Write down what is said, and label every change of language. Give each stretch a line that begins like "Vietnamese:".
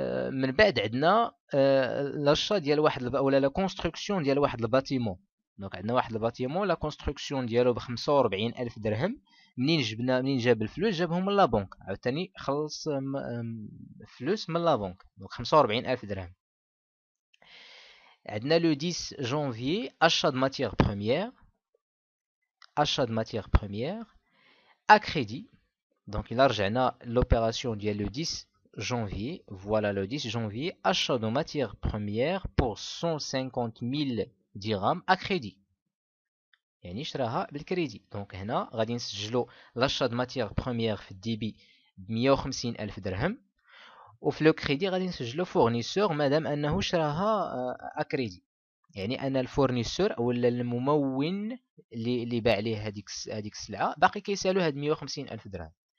Arabic: من بعد عندنا لاشا ديال واحد ولا لا كونستركسيون ديال واحد الباتيمون. دونك عندنا واحد الباتيمون لا كونستركسيون ديالو ب 45,000 درهم. منين جاب الفلوس جابهم من لا بنك، عاوتاني خلص فلوس من لا بنك، دونك 45,000 درهم. عندنا
French: لو 10 janvier achat de matières premières à crédit. Donc il a
Arabic: رجعنا
French: l'opération
Arabic: ديال
French: le 10 janvier. Voilà le 10 janvier, achat de matières premières pour 150 000 dirhams à crédit.
Arabic: يعني شراها بالكريدي. دونك هنا غادي نسجلوا
French: l'achat de matières premières
Arabic: في الديبي ب 150,000 درهم، وفي لو كريدي غادي نسجلوا فورنيسور مادام انه شراها اكريدي، يعني ان الفورنيسور ولا الممول اللي باع ليه هذيك السلعه باقي كيسالو هاد 150,000 درهم.